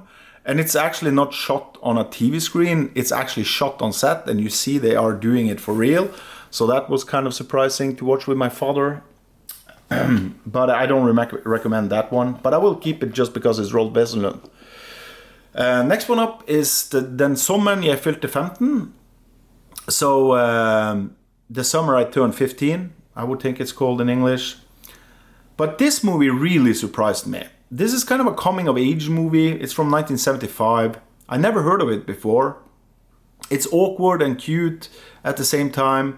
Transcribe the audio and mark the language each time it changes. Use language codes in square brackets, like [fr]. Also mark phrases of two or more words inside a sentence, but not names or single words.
[en] And it's actually not shot on a TV screen. It's actually shot on set. And you see they are doing it for real. So that was kind of surprising to watch with my father. But I don't recommend that one. But I will keep it just because it's Rolf Wesenlund. Next one up is Den sommeren jeg fylte 15. So the summer I turned 15, I would think it's called in English. But this movie really surprised me. This is kind of a coming of age movie. It's from 1975. I never heard of it before. It's awkward and cute at the same time.